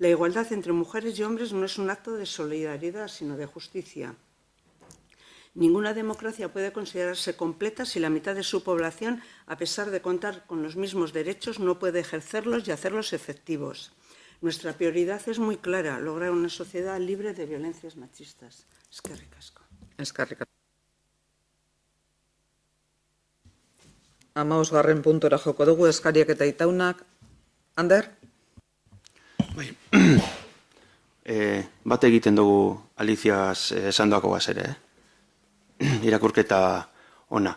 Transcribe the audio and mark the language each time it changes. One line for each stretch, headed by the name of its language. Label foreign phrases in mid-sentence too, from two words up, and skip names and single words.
Spanish: La igualdad entre mujeres y hombres no es un acto de solidaridad, sino de justicia. Ninguna democracia puede considerarse completa si la mitad de su población, a pesar de contar con los mismos derechos, no puede ejercerlos y hacerlos efectivos. Nuestra prioridad es muy clara, lograr una sociedad libre de violencias machistas.
Basque: Eskerrik asko. Eskerrik asko. 15. puntora joko dugu, eskariak eta itaunak. Ander? Bat egiten dugu Aliziaz esandoako ere, irakurketa ona.